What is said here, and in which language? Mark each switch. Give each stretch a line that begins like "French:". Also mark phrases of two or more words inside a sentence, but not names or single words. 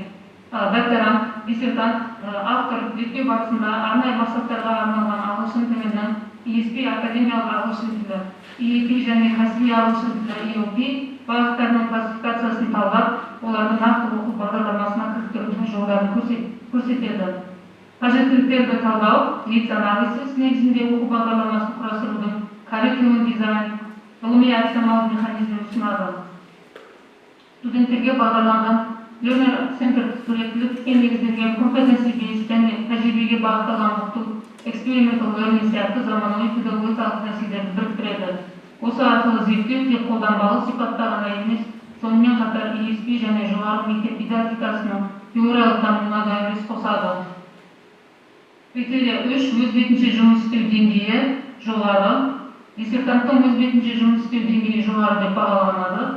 Kazakh: Докторант, диссертант, автор зерттеу барысында арнайы мақсаттарға арналған ағылшын тілінің ESP академиялық ағылшын тілі, EAP және кәсіби ағылшын тілі EOP бағыттарының классификациясын талдап, оларды нақты оқу бағдарламасына кіріктірудің жолдарын көрсетеді. Қажеттіліктерді талдау,
English: needs analysis
Kazakh: негізінде оқу бағдарламасын құрастырудың curriculum дизайн, ғылыми әдіснамалық механизмін ұсынады. Студенттерге бағдарланған learner-centered суреттілікке негізделген competency-based және тәжірибеге бағытталған оқыту,
English: experimental learning
Kazakh: сияқты заманауи педагогикалық тәсілдерді біріктіреді. Осы арқылы зерттеу тек қолданбалы сипатта ғана емес, сонымен қатар ESP және жоғары мектеп дидактикасының теориялық дамуына да үлес қосады.
Russian: Критерия 3.
Kazakh: Өз бетінше жұмыс істеу деңгейі жоғары. Диссертанттың өз бетінше жұмыс істеу деңгейі жоғары деп бағаланады.